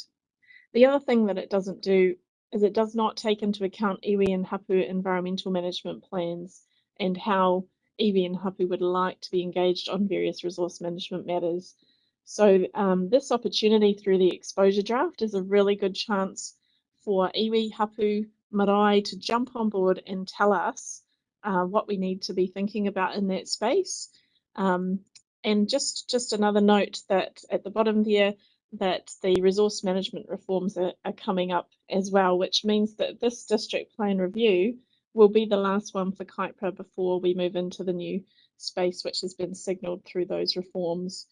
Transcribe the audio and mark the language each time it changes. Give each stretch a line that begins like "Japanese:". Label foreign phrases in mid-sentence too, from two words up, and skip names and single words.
English: The other thing that it doesn't do is it does not take into account iwi and hapu environmental management plans and how iwi and hapu would like to be engaged on various resource management matters. So this opportunity through the exposure draft is a really good chance for
Māori: iwi, hapu, marae
English: to jump on board and tell us what we need to be thinking about in that space. And just another note that at the bottom there, that the resource management reforms are coming up as well, which means that this district plan review will be the last one for Kaipara before we move into the new space, which has been signalled through those reforms.